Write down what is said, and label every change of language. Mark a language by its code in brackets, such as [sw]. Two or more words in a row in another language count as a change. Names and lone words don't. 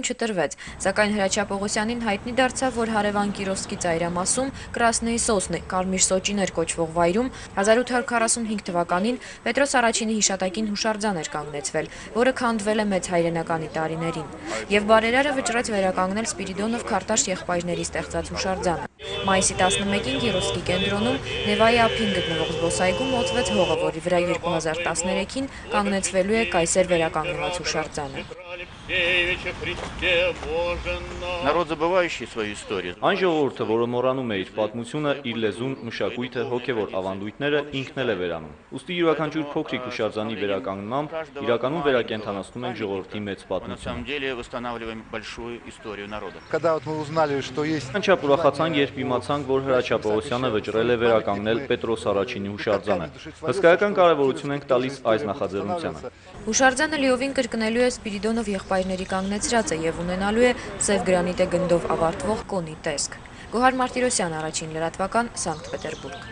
[hy] տրվեց, սակայն Հրաչյա Պողոսյանին հայտնի դարձավ, որ հարևան Կիրովսկի ծայրամասում Կրասնեի Սոսնի Կարմիր Սոճիներ կոչվող վայրում 1845 թվականին Պետրոս Առաջինի հիշատակին հուշարձան էր կանգնեցվել, որը քանդվել է մեծ հայրենականի տարիներին, եւ բարերարը վճռեց վերականգնել Սպիրիդոնով Քարտաշ եղբայրների ստեղծած հուշարձանը։ Մայիսի 11-ին Կիրովսկի կենտրոնում Նևայի ափին գտնվող զբոսայգում մոթվեց հողը, որի վրա 2013-ին կանգնեցվելու է կայսեր վերականգնված հուշարձանը։ [ru] Народ, забывающий свою историю. [hy] Այն ժողովուրդը, որը մոռանում է իր պատմությունը, իր լեզուն, մշակույթը, հոգևոր ավանդույթները ինքն էլ է վերանում։ Ուստի յուրաքանչյուր փոքրիկ հուշարձանի վերականգնմամբ իրականում վերակենդանացնում ենք ժողովրդի մեծ [ru] На самом деле восстанавливаем большую историю народа. [hy] Անչափ ուրախացանք, երբ իմացանք, որ Հրաչյա Պողոսյանը վճռել է վերականգնել Պետրոս Առաջինի հուշարձանը։ Հսկայական կարևորություն ենք տալիս այս նախաձեռնությանը։ Հուշարձանը լիովին կրկնելու է Սպիրիդոնով եղբայրների կանգնեցրածը եւ ունենալու է սև գրանիտե գնդով ավարտվող կոնի տեսք։ Գոհար Մարտիրոսյան, Առաջին լրատվական, Սանկտ Պետերբուրգ։